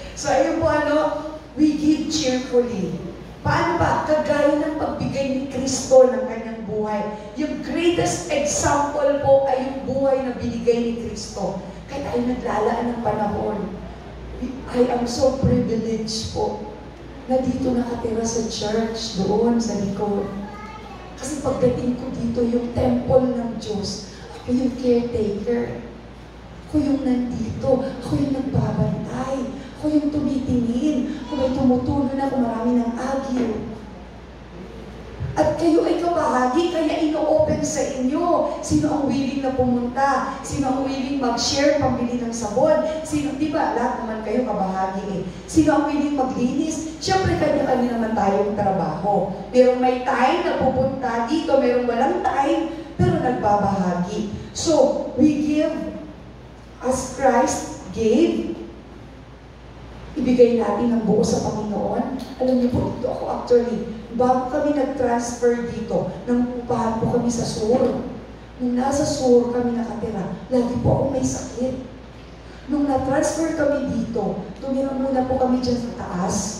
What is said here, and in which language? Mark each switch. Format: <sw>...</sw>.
<en>So,</en> <tl>ayun po,</tl> <en>we give cheerfully.</en> <tl>Paano ba? Kagaya ng pagbigay ni Kristo ng kanyang buhay. Yung greatest example po ay yung buhay na binigay ni Kristo. Kahit ay naglalaan ng panahon.</tl> <en>I am so privileged</en> <tl>po na dito nakatira sa church, doon sa likod. Kasi pagdating ko dito, yung temple ng Diyos, ako yung caretaker. Ako yung nandito. Ako yung nagbabantay. Ako yung tumitingin. Kung may tumutulo na, kung marami ng agyo. At kayo ay kabahagi, kaya ino-open sa inyo. Sino ang willing na pumunta? Sino ang willing mag-share, pambili ng sabon? Sino, di ba? Lahat naman kayo kabahagi eh. Sino ang willing maglinis? Siyempre, kanya-kanya naman tayong trabaho. Merong may time na pupunta dito, merong walang time, pero nagbabahagi.</tl> <en>So, we give as Christ gave.</en> <tl>Ibigay natin ng buo sa Panginoon. Alam niyo po, ito ako actually, bago kami nag-transfer dito, nangupahan po kami sa Sur. Nung nasa Sur kami nakatira, lagi po ako may sakit. Nung na-transfer kami dito, tumira muna po kami dyan sa taas.</tl>